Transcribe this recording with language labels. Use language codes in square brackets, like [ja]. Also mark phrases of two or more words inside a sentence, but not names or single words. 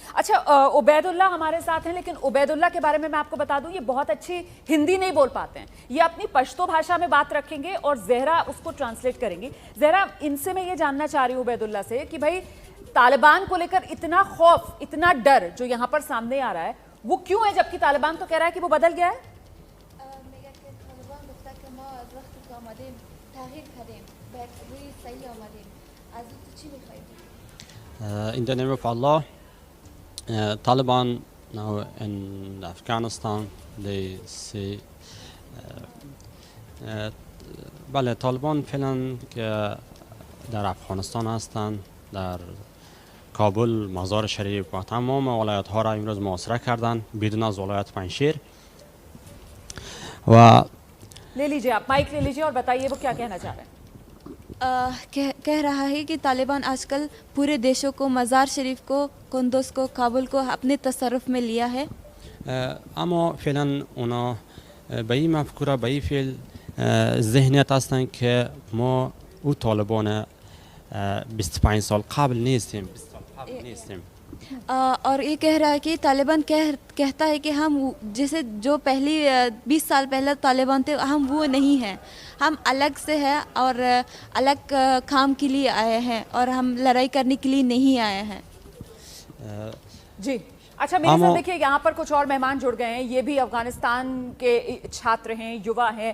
[hi] अच्छा, उबैदुल्ला हमारे साथ हैं, लेकिन उबैदुल्ला के बारे में मैं आपको बता दूं ये बहुत अच्छी हिंदी नहीं बोल पाते हैं, ये अपनी पश्तो भाषा में बात रखेंगे और जहरा उसको ट्रांसलेट करेंगी। जहरा, इनसे मैं ये जानना चाह रही हूँ उबैदुल्ला से कि भाई तालिबान को लेकर इतना खौफ, इतना डर जो यहाँ पर सामने आ रहा है वो क्यों है, जबकि तालिबान तो कह रहा है कि वो बदल गया है? [en] In the name of Allah, Taliban now in Afghanistan, they say [fa] بله طالبان فعلا که در افغانستان هستند، در کابل، مزار شریف و تمام ولایت ها را امروز محاصره کردند بدون از ولایت پنجشیر و [hi] ले लीजिए, आप माइक ले लीजिए और बताइए वो क्या कहना चाह रहे हैं। कह रहा है कि तालिबान आजकल पूरे देशों को, मज़ार शरीफ को, कुंदुज को, काबुल को अपने तसर्रुफ में लिया है। [fa] اما فعلا اونا به این مفکوره، به این فعل ذهنیت هستند که ما او طالبان 25 سال قبل نیستیم، 20 سال قبل نیستیم. [hi] और ये कह रहा है कि तालिबान कहता है कि हम जैसे जो पहली 20 साल पहले तालिबान थे हम वो नहीं हैं, हम अलग से हैं और अलग काम के लिए आए हैं और हम लड़ाई करने के लिए नहीं आए हैं। जी अच्छा, मेरे साथ देखिए यहाँ पर कुछ और मेहमान जुड़ गए हैं, ये भी अफगानिस्तान के छात्र हैं, युवा हैं।